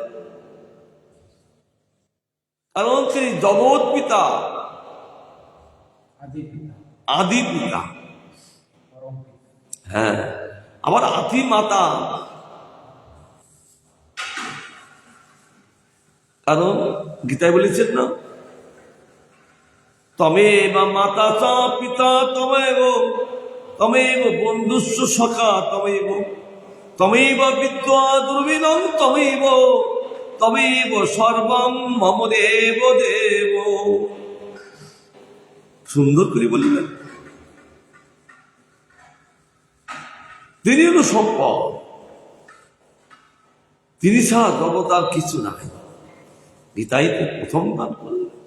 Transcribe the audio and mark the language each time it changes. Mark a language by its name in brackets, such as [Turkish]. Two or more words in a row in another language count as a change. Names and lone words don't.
[Bangla] কারণ তিনি জগৎ পিতা, আদি পিতা, হ্যাঁ, আবার আদি মাতা। কারণ গীতায় বলেছেন না, [Sanskrit] তমেব মাতা চ পিতা তমেব, তমেব বন্ধুস্ব সখা তমেব, তমেব বিদ্যা দুর্বিনং তমেব, তমেব সর্বং মম দেব দেব। [Bangla] সুন্দর করে বললেন, তিনি হল সম্পদ, তিনি ছাড়া জগৎ আর কিছু নাই। গীতাই তো প্রথম দান করলেন।